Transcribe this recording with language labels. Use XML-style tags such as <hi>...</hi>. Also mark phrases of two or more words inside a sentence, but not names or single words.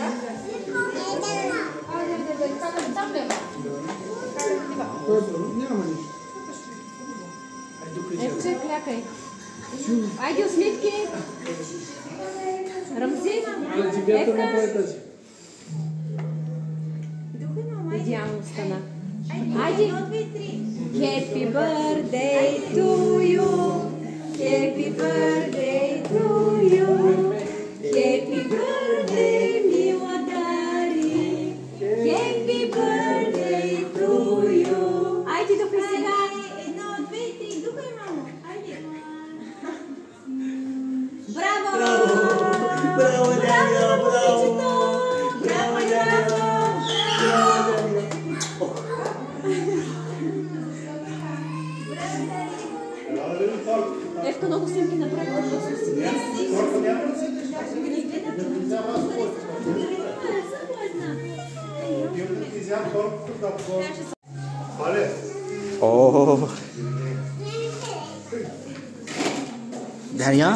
<bg>Няма нищо. Евче, клякай. Айде усмивки. Рамзи. Идеално стана. Айде.</bg> <en>Happy birthday to you. Happy birthday to you. Happy birthday, мила Дари. Happy birthday to you.</en> <bg>Айде духай сега. Едно, две, три. Духай, мамо. Айде. Браво! Браво, Дария! Браво! Браво, Евка много снимки направи. Oo. Derya.</bg>